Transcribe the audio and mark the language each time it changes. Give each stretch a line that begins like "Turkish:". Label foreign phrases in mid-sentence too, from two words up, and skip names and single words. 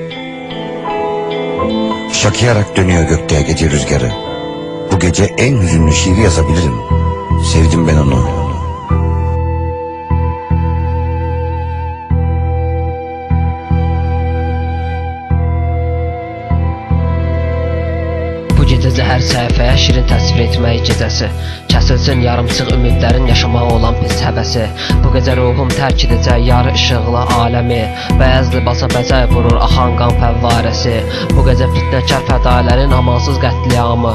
Turkish: Şakıyarak dönüyor gökte gece rüzgarı. Bu gece en hüzünlü şiiri yazabilirim. Sevdim ben onu.
Azerbaijani: Bu gecə zəhər səhifəyə şirin təsvir etmək gecəsi. Kəsilsin yarımçıq ümidlərin yaşamağa olan pis həvəsi. Bu gecə ruhum tərk edəcək yarı işıqlı aləmi. Bəyaz libasa bəzək vurur axan qan fəvvarəsi. Bu gecə fitnəkar fədailərin amansız qətliamı.